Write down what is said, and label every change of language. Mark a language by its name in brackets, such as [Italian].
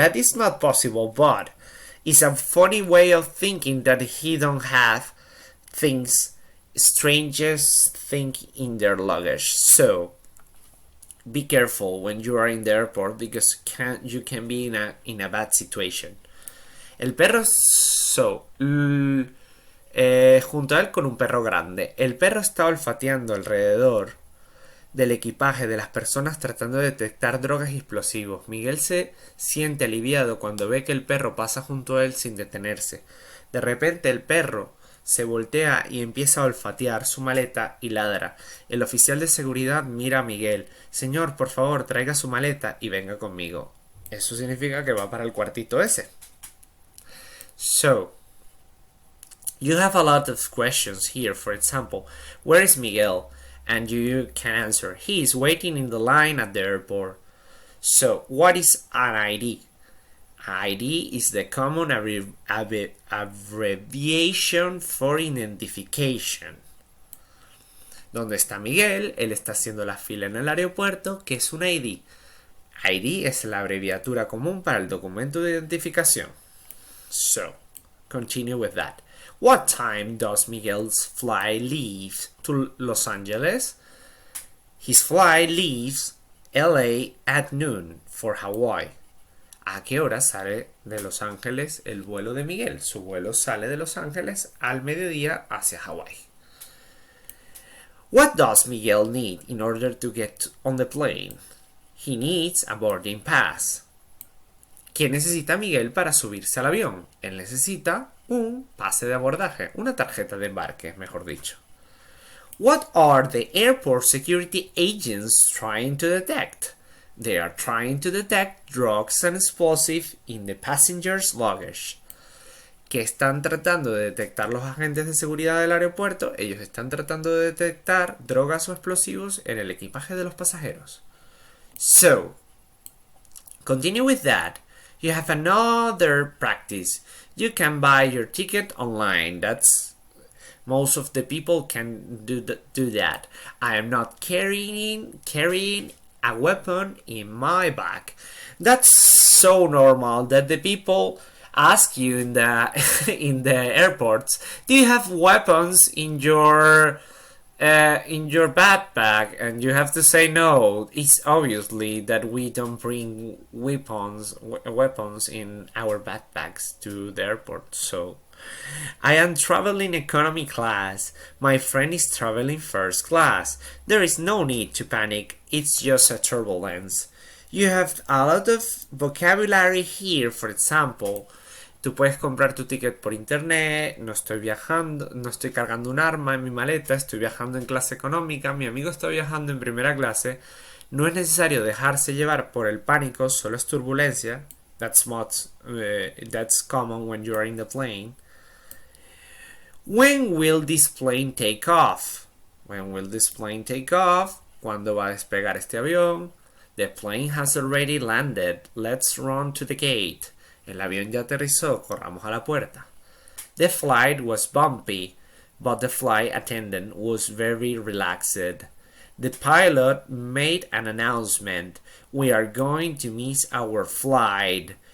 [English] That is not possible, but it's a funny way of thinking that he don't have things, strangest thing in their luggage. So, be careful when you are in the airport because you can be in a bad situation. [Spanish] El perro junto a él con un perro grande. El perro está olfateando alrededor del equipaje de las personas tratando de detectar drogas y explosivos. Miguel se siente aliviado cuando ve que el perro pasa junto a él sin detenerse. De repente el perro se voltea y empieza a olfatear su maleta y ladra. El oficial de seguridad mira a Miguel. Señor, por favor, traiga su maleta y venga conmigo. Eso significa que va para el cuartito ese. [English] So, you have a lot of questions here. For example, where is Miguel? And you can answer, he is waiting in the line at the airport. So, what is an ID? ID is the common abbreviation for identification. [Spanish] ¿Dónde está Miguel? Él está haciendo la fila en el aeropuerto, que es un ID. ID es la abreviatura común para el documento de identificación. [English] So, continue with that. What time does Miguel's flight leave to Los Angeles? His flight leaves LA at noon for Hawaii. [Spanish] ¿A qué hora sale de Los Ángeles el vuelo de Miguel? Su vuelo sale de Los Ángeles al mediodía hacia Hawaii. [English] What does Miguel need in order to get on the plane? He needs a boarding pass. [Spanish] ¿Qué necesita Miguel para subirse al avión? Él necesita un pase de abordaje, una tarjeta de embarque, mejor dicho. [English] What are the airport security agents trying to detect? They are trying to detect drugs and explosives in the passenger's luggage. [Spanish] ¿Qué están tratando de detectar los agentes de seguridad del aeropuerto? Ellos están tratando de detectar drogas o explosivos en el equipaje de los pasajeros. [English] So, continue with that. You have another practice. You can buy your ticket online. Most of the people can do that. I am not carrying a weapon in my bag. That's so normal that the people ask you in the airports, do you have weapons in your backpack? And you have to say no. It's obviously that we don't bring weapons in our backpacks to the airport. So I am traveling economy class. My friend is traveling first class. There is no need to panic. It's just a turbulence. You have a lot of vocabulary here. For example, [Spanish] tú puedes comprar tu ticket por internet. No estoy viajando, no estoy cargando un arma en mi maleta. Estoy viajando en clase económica. Mi amigo está viajando en primera clase. No es necesario dejarse llevar por el pánico. Solo es turbulencia. [English] That's common when you are in the plane. When will this plane take off? When will this plane take off? [Spanish] ¿Cuándo va a despegar este avión? [English] The plane has already landed. Let's run to the gate. [Spanish] El avión ya aterrizó. Corramos a la puerta. [English] The flight was bumpy, but the flight attendant was very relaxed. The pilot made an announcement. We are going to miss our flight.